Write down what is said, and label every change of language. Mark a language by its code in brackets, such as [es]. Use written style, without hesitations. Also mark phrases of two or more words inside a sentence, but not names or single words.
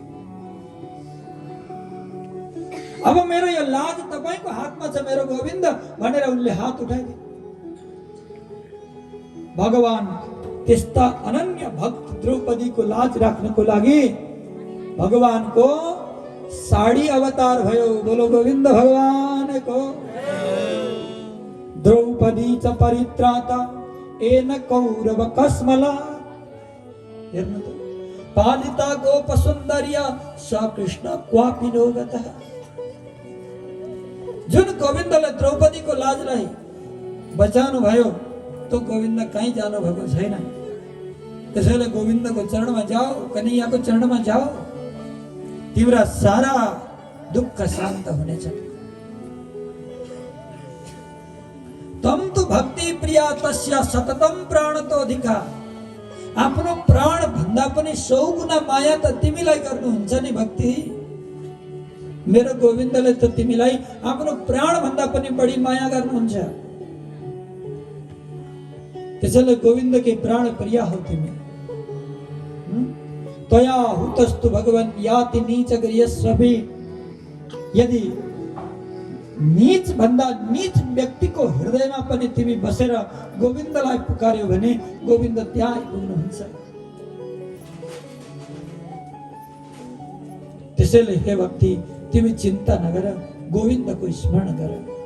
[ne] अब मेरो यो लाज तपाईको हातमा छ मेरो गोविन्द भनेर उनले हात उठाइदिए। भगवान त्यस्ता अनन्य भक्त द्रौपदीको लाज राख्नको लागि भगवानको साडी अवतार भयो। बोलो गोविन्द भगवानको। [sa] द्रौपदी च परित्राता एन कौरव कस्मला। [ne] हेर्नु त, [sa] पालिता गोप सुन्दर्य स कृष्ण क्वापि नो गतः। [ne] जुन गोविन्दले द्रौपदीको लाजलाई बचाउनु भयो तो गोविन्द कहीँ जानु भएको छैन। त्यसैले गोविन्दको चरणमा जाओ, कन्हैयाको चरणमा जाओ, तिम्रा सारा दुःख शान्त हुनेछ। [sa] तम तु भक्ति प्रिया तस्या सततम प्राणतोऽधिका। [ne] आफ्नो प्राण भन्दा पनि 100 गुणा माया त तिमीलाई गर्नुहुन्छ नि भक्ति। मेरो गोविन्दले त तिमीलाई आफ्नो प्राण भन्दा पनि बढी माया गर्नुहुन्छ। त्यसैले गोविन्दकै प्राण प्रिया हो तिमी। [sa] तया हुतस्तु भगवन् याति नीच गृहस्वपि। [ne] यदि नीच भन्दा नीच व्यक्तिको हृदयमा पनि तिमी बसेर गोविन्दलाई पुकार्यो भने गोविन्द त्यहाँ आइपुग्नुहुन्छ। त्यसैले हे भक्ति तिमी चिन्ता नगर, गोविन्दको स्मरण गर।